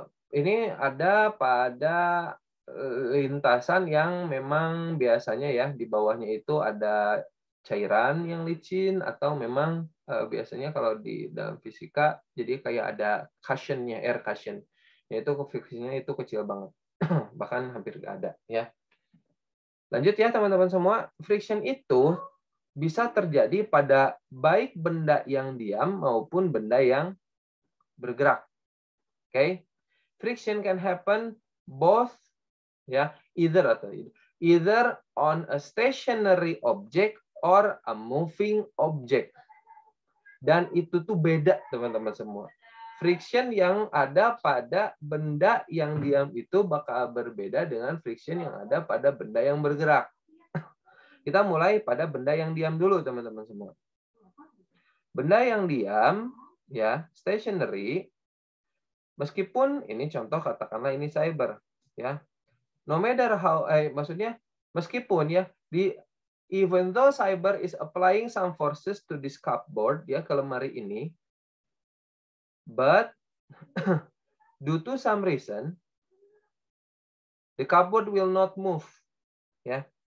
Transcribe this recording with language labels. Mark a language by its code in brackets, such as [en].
[id] Ini ada pada lintasan yang memang biasanya ya di bawahnya itu ada cairan yang licin atau memang biasanya kalau di dalam fisika jadi kayak ada cushion-nya, air cushion. Yaitu friction-nya itu kecil banget. Bahkan hampir nggak ada ya. Lanjut ya teman-teman semua, friction itu bisa terjadi pada baik benda yang diam maupun benda yang bergerak. Oke. Okay? [en] Friction can happen both ya, either on a stationary object or a moving object. [id] Dan itu tuh beda teman-teman semua. Friction yang ada pada benda yang diam itu bakal berbeda dengan friction yang ada pada benda yang bergerak. Kita mulai pada benda yang diam dulu teman-teman semua. Benda yang diam ya, stationary, meskipun ini contoh katakanlah ini cyber ya. [en] No matter how [id] maksudnya meskipun ya [en] even though cyber is applying some forces to this cupboard ya, [id] ke lemari ini, [en] but due to some reason the cupboard will not move ya.